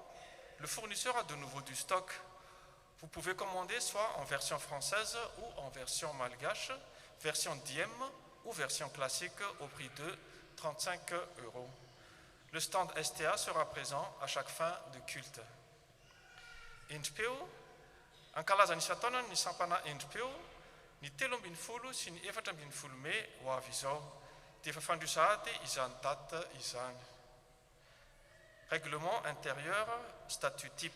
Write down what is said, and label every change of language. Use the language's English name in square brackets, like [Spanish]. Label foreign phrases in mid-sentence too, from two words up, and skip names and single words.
[French] Le fournisseur a de nouveau du stock. Vous pouvez commander soit en version française ou en version malgache, version diem ou version classique au prix de 35 €. Le stand STA sera présent à chaque fin de culte. [Malagasy] Endripeo, ankalaza ny isataona ny sampana endripeo, ny 13 sy ny 14 Mey ho avy izao, dia efa fandroisahady izany date izany. [French] Règlement intérieur, statut type.